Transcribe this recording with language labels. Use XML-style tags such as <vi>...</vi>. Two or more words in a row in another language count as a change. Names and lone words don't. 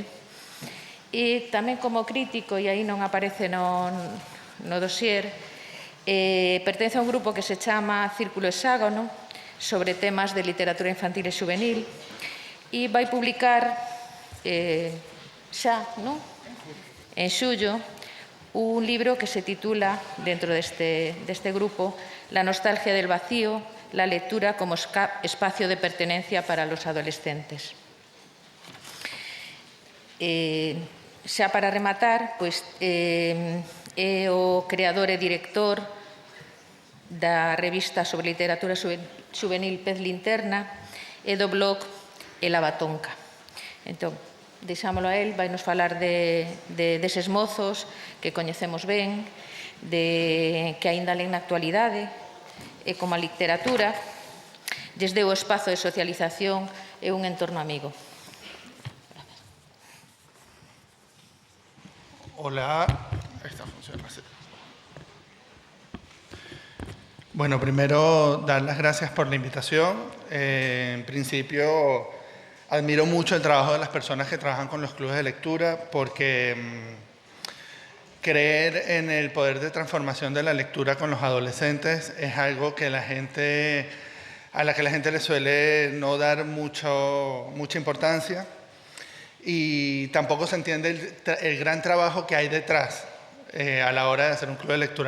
<gl>E tamén como crítico, e aí non aparece no dossier, pertence a un grupo que se chama Círculo Hexágono, sobre temas de literatura infantil e juvenil, e vai publicar xa, en xullo, un libro que se titula, dentro deste grupo, La nostalgia del vacío, la lectura como espacio de pertenencia para los adolescentes. Xa para rematar, pois, é o creador e director da revista sobre literatura juvenil Pez Linterna e do blog El Abatonca. Entón, deixámolo a él, vai nos falar deses mozos que coñecemos ben, que aínda len na actualidade, e como a literatura lles deu o espazo de socialización e un entorno amigo.</gl> <es>Hola, esta funciona así. Bueno, primero dar las gracias por la invitación. En principio, admiro mucho el trabajo de las personas que trabajan con los clubes de lectura porque creer en el poder de transformación de la lectura con los adolescentes es algo que a la gente le suele no dar mucha importancia y tampoco se entiende el gran trabajo que hay detrás a la hora de hacer un club de lectura.</es>